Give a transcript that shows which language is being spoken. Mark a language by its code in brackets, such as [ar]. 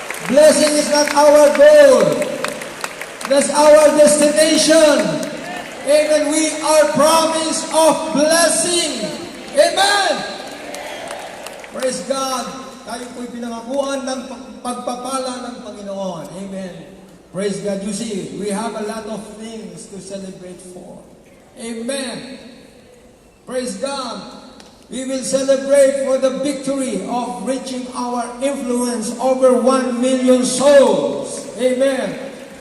[en] Blessing is not our goal. That's our destination. Amen. We are promised of blessing. Amen. Praise God. [tl] Tayo po'y pinangakuan ng pagpapala ng Panginoon. [en] Amen. Praise God. You see, we have a lot of things to celebrate for. Amen. Praise God. We will celebrate for the victory of reaching our influence over 1 million souls. Amen.